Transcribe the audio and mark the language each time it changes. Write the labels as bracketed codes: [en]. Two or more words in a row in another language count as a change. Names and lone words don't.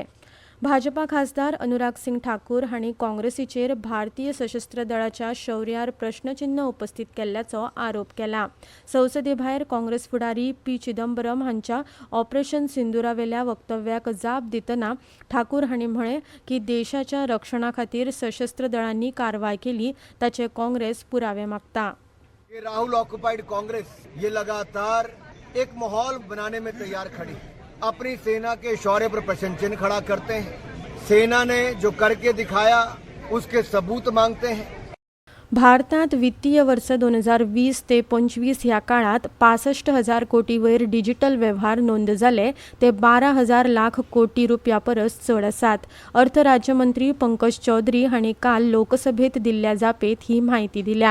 [kok] भाजपा खासदार अनुराग सिंग ठाकूर हांणी काँग्रेसीचेर भारतीय सशस्त्र दळाच्या शौर्यार प्रश्नचिन्ह उपस्थित केल्ल्याचो आरोप केला. संसदे भायर काँग्रेस फुडारी पी चिदंबरम हांच्या ऑपरेशन सिंदुरावेल्या वक्तव्याक जाप दितना ठाकूर हांणी म्हळें की देशाच्या रक्षणा खातीर सशस्त्र दळांनी कारवाय केली ताचे काँग्रेस पुरावे मागता. [hi] राहुल ऑक्युपाइड कांग्रेस ये लगातार एक माहौल बनाने में तैयार खड़ी, अपनी सेना के शौर्य पर प्रश्न चिन्ह खड़ा करते हैं. सेना ने जो करके दिखाया उसके सबूत मांगते हैं. [kok] भारतात वित्तीय वर्ष 2020 ते 25 ह्या काळात 65,000 कोटी वयर डिजिटल व्यवहार नोंद जाले ते 12,000 लाख कोटी रुपया परस चड आसात. अर्थ राज्यमंत्री पंकज चौधरी हांणी काल लोकसभेत दिल्ल्या जापेत ही माहिती दिल्या.